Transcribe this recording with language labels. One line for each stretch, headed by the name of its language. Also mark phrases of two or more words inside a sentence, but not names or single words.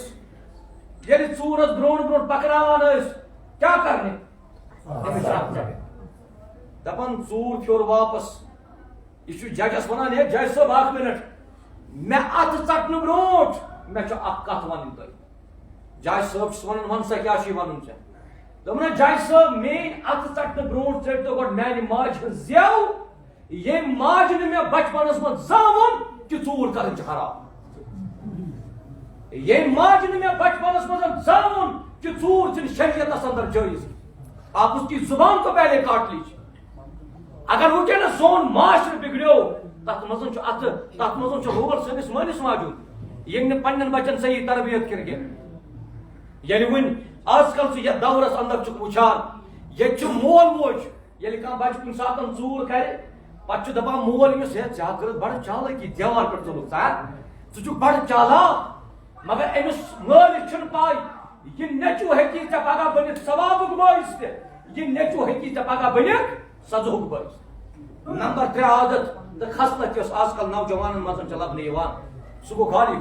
Kashmiri: ٲسۍ کیٛاہ کرنہِ أمِس چھُ اَتھٕ ژٹٕنۍ دپان ژوٗر پھیوٚر واپس یہِ چھُ ججس ونان ہے جج صٲب اکھ مِنٹ مےٚ اَتھٕ ژٹنہٕ برونٛٹھ مےٚ چھُ اکھ کتھ ونٕنۍ تۄہہِ جج صٲب چھُس ونان ون سا کیٛاہ چھُے ونُن ژےٚ دوٚپُن جج صٲب میٲنۍ اَتھٕ ژٹنہٕ برونٛٹھ ژٔٹۍتو گۄڈٕ میانہِ ماجہِ ہٕنٛز زٮ۪و ییٚمۍ ماجہِ نہٕ مےٚ بچپنس منٛز زانٛہہ ووٚن کہ ژوٗر کرٕنۍ چھِ حرام ییٚمۍ ماجہِ نہٕ مےٚ بچپنس منٛز زانٛہہ ووٚن کہ ژوٗر چھِنہٕ شریعتس اندر جٲیز
Urdu: آپ اس کی زبان کو پہلے کاٹ لیجیے
Kashmiri: اگر وٕنکیٚنس سون معاشرٕ بگڑیو تتھ منٛز چھُ اتھٕ تتھ منٛز چھُ رول سٲنِس مٲلِس ماجہِ ہُنٛد ییٚمۍ نہٕ پننٮ۪ن بچن صحیح تربیت کٔر کینٛہہ ییٚلہِ وۄنۍ آز کل ژٕ یتھ دورس اندر چھُکھ وٕچھان ییٚتہِ چھُ مول موج ییٚلہِ کانٛہہ بچہِ کُنہِ ساتہٕ ژوٗر کرِ پتہٕ چھُ دپان مول أمِس ہے ژےٚ ہا کٔرٕتھ بڑٕ چالٲکی دیوار پٮ۪ٹھ ژوٚلُکھ ژٕ چھُکھ بڑٕ چالاک مگر أمِس مٲلِس چھُنہٕ پاے یہِ نیٚچوٗ ہیٚکی ژےٚ پگاہ بٔنِتھ ثوابُک بٲعث تہِ یہِ نیٚچوٗ ہیٚکی ژےٚ پگاہ بٔنِتھ سزہُک بٲعث نمبر 3 عادت تہٕ خصلت یۄس آز کل نوجوانن منٛز چھِ لبنہٕ یِوان سُہ گوٚو